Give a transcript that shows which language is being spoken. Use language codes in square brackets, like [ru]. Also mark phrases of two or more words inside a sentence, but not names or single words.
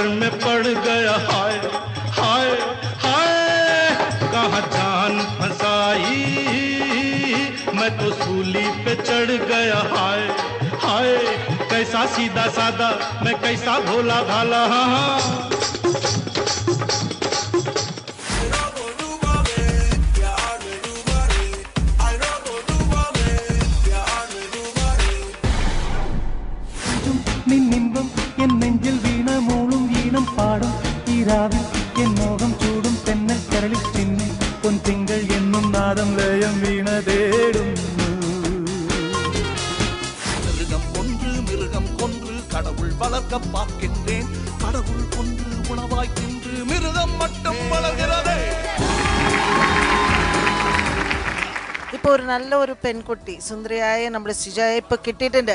[hi] में पड़ गया हाय हाय हाय कहाँ जान फंसाई मैं तो सूली पे चढ़ गया हाय हाय कैसा सीधा सादा मैं कैसा भोला भाला हाँ [ml] എൻ നെഞ്ചിൽ വീണ മൂളും ഈണം പാടും ഈ രാവിൽ എൻ മോഹം ചൂടും തെന്നൽ കരളിൽ ചിന്നി പൊൻതിങ്കൾ എന്നും നാദം ലയം വീണ തേടുന്നു [ta] மிருகம் கொன்று கடவுள் வளர்க்க பார்க்கின்றேன் கடவுள் கொன்று உணவாய் தின்று மிருகம் மட்டும் வளர்கிறதே. [ml] ഇപ്പോൾ ഒരു നല്ല ഒരു പെൺകുട്ടി സുന്ദരിയായ നമ്മുടെ സിജയെ ഇപ്പൊ കിട്ടിയിട്ടുണ്ട്.